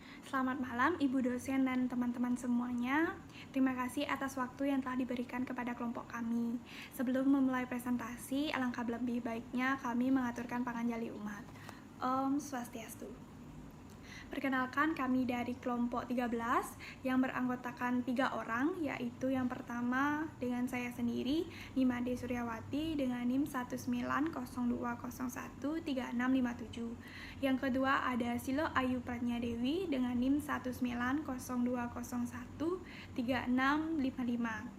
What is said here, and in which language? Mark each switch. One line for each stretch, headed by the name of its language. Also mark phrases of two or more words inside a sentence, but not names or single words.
Indonesian: Selamat malam Ibu dosen dan teman-teman semuanya. Terima kasih atas waktu yang telah diberikan kepada kelompok kami. Sebelum memulai presentasi, alangkah lebih baiknya kami mengaturkan
Balinese: panganjali umat. Om Swastiastu.
Indonesian: Perkenalkan, kami dari kelompok 13 yang beranggotakan 3 orang, yaitu yang pertama dengan saya sendiri, Nimade Suryawati dengan NIM 19020136657. Yang kedua ada Silo Ayu Pratnyadewi dengan NIM 19020136655.